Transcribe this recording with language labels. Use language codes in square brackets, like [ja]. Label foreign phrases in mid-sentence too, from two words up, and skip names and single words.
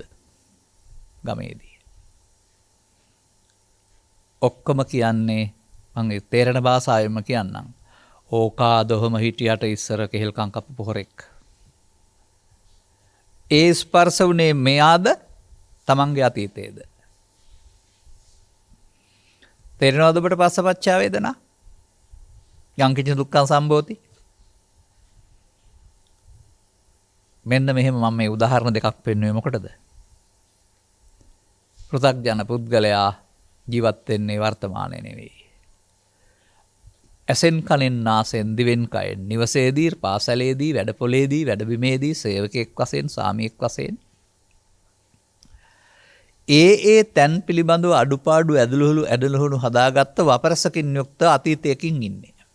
[si] ගමේදී ඔක්කොම කියන්නේ මම තේරෙන භාෂාවෙන්ම කියන්නම්, ඕකාදොහම හිටියට ඉස්සර කෙහෙල්කම් කපපු හොරෙක්. ඒ ස්පර්ශ වුණේ මෙයාද තමන්ගේ අතීතයේද? තේරෙනවද ඔබට [pi] පස්සපච්චා වේදනා? යං කිංච දුක්ඛං සම්භෝති. [si] මෙන්න මෙහෙම මම මේ උදාහරණ දෙකක් පෙන්වුවේ මොකටද? පෘථග්ජන පුද්ගලයා ජීවත් වෙන්නේ වර්තමානයේ නෙවෙයි. ඇසෙන් කනෙන් නාසයෙන් දිවෙන් කයෙන් නිවසේදී පාසලේදී වැඩපොලේදී වැඩබිමේදී සේවකයෙක් වශයෙන් සාමියෙක් වශයෙන් ඒ තැන් පිළිබඳව අඩුපාඩු ඇදලුහුණු හදාගත්ත වපරසකින් යුක්ත අතීතයකින් ඉන්නේ.